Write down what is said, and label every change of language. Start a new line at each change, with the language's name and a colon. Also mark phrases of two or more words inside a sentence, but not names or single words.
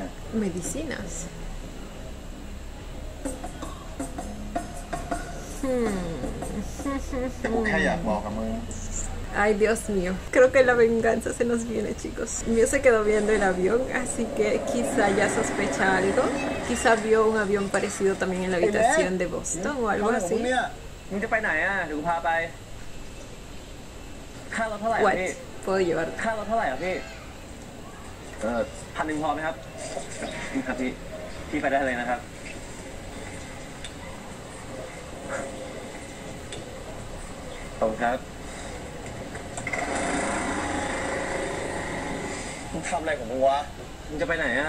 Spanish: Medicinas.
Thai: กูแค่อยากบอกกับมึง
Spanish: Ay, Dios mío. Creo que la venganza se nos viene, chicos. Mío se quedó viendo el avión, así que quizá ya sospecha algo. Quizá vio un avión parecido también en la habitación de Boston o algo así.
Thai: มึงจะไปไหนอ่ะเดี๋ยวกูพาไป ค่ารถเท่าไหร่
English: What?
Thai: พี่
Spanish: Puedo llevarte.
Thai: ค่ารถเท่าไหร่อ่ะพี่1,000พอไหมครับนี่ครับพี่ไปได้เลยนะครับขอบคุณครับมึงทำอะไรของมึงวะมึงจะไปไหนอ่ะ